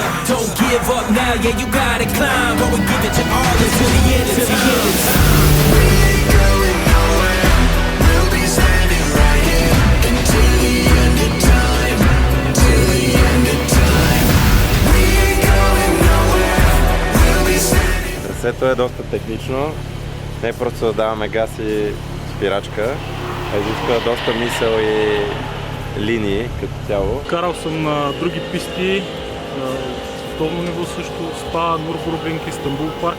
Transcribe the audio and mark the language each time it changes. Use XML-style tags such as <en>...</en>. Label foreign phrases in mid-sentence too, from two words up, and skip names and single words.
<en>Don't give up now, yeah, you gotta climb. But we give it your all until the end of time. We ain't going nowhere. We'll be standing right here until the end of time. Till the end of time. We ain't going nowhere. We'll be standing.</en> <bg>Трасето е доста технично. Не просто да даваме газ и спирачка, а изисква доста мисъл и линии като цяло. Карал съм на други писти, световно ниво също, СПА, Нурбургринг, Истанбул парк.</bg>